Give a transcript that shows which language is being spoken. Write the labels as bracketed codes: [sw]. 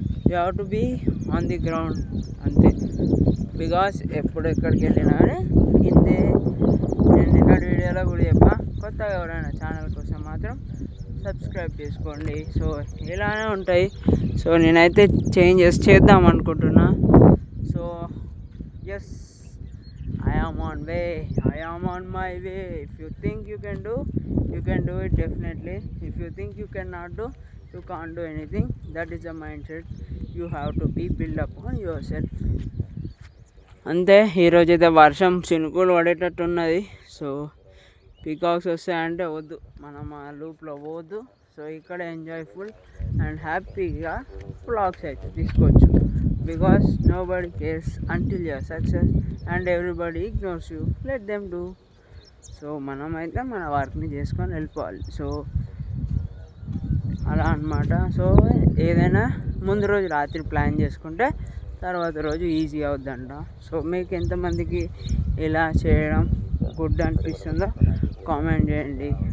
[en] you have to be on the ground [te] అంతే. [en] because [te] ఎప్పుడు ఎక్కడికి వెళ్ళినా కానీ కిందే. నేను నిన్నటి వీడియోలో కూడా చెప్పా, కొత్తగా ఎవరైనా ఛానల్ కోసం మాత్రం సబ్స్క్రైబ్ చేసుకోండి. సో ఇలానే ఉంటాయి. సో నేనైతే చేంజెస్ చేద్దాం అనుకుంటున్నా. [en] So yes, I am on way. I am on my way. If you think you can do it definitely. If you think you cannot do, you can't do anything. That is the mindset you have to be build up on yourself. [te] అంతే. ఈరోజైతే వర్షం చినుకులు పడేటట్టు ఉన్నది. So peacocks వస్తాయంటే వద్దు, మనం ఆ లూప్లో పోవద్దు. సో ఇక్కడ ఎంజాయ్ఫుల్ అండ్ హ్యాపీగా వ్లాగ్స్ అయితే తీసుకోవచ్చు. [en] Because nobody cares until you are success and everybody ignores you. Let them do. [te] So మనమైతే మన వర్క్ని చేసుకొని వెళ్ళిపోవాలి. సో అలా అన్నమాట. సో ఏదైనా ముందు రోజు రాత్రి ప్లాన్ చేసుకుంటే తర్వాత రోజు ఈజీ అవుద్దంట. సో మీకు ఎంతమందికి ఇలా చేయడం గుడ్ అనిపిస్తుందో కామెంట్ చేయండి.